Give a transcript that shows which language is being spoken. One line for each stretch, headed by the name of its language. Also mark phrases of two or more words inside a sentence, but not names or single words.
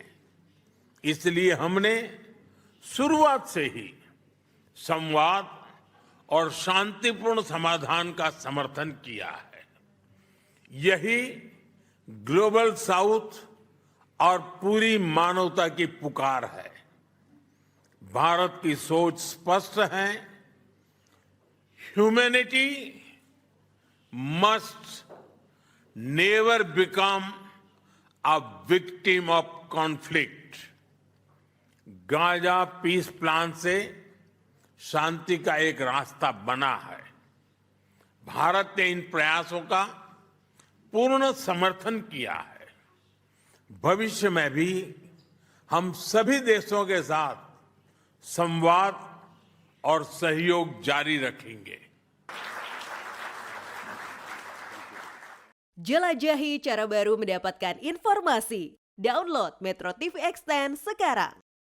Hindi: इसलिए हमने शुरुआत से ही संवाद और शांतिपूर्ण समाधान का समर्थन किया है। यही
English: Global South
Hindi: और पूरी मानवता की पुकार है। भारत की सोच स्पष्ट है।
English: Humanity must never become a victim of conflict.
Hindi: गाजा पीस प्लान से शांति का एक रास्ता बना है। भारत ने इन प्रयासों का पूर्ण समर्थन किया है। भविष्य में भी हम सभी देशों के साथ संवाद और सहयोग जारी रखेंगे।
Indonesian: Jelajahi cara baru mendapatkan informasi. Download Metro TV Extend sekarang.